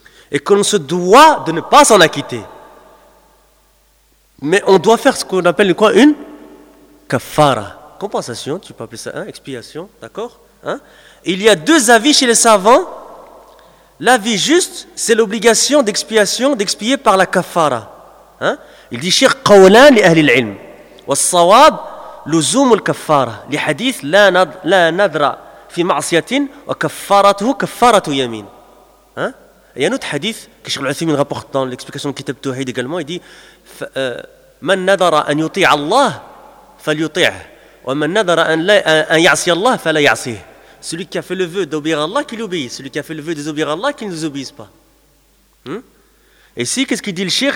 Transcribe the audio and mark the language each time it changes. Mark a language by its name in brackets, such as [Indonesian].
[French] Et qu'on se doit de ne pas s'en acquitter. Mais on doit faire ce qu'on appelle quoi ? Une kafara. Compensation, tu peux appeler ça, hein ? Expiation, d'accord ? Hein ? Il y a deux avis chez les savants. L'avis juste, c'est l'obligation d'expiation, d'expier par la kafara. Hein ? Il dit [Arabic] « Shir qawlan li ahli l'ilm » والصواب لزوم الكفارة لحديث لا نذر في معصية وكفارته كفارة يمين. [French] Il y a un autre hadith que Cheikh Al-Uthaymin rapporte dans l'explication du Kitab Tawhid également. Il dit [Arabic] من نذر أن يطيع الله فليطيعه ومن نذر أن يعصي الله فلا يعصيه. [French] Celui qui a fait le vœu d'obéir à Allah, qu'il obéisse. Celui qui a fait le vœu de désobéir à Allah, qu'il ne les obéisse pas. Ici, qu'est-ce qu'il dit le Cheikh?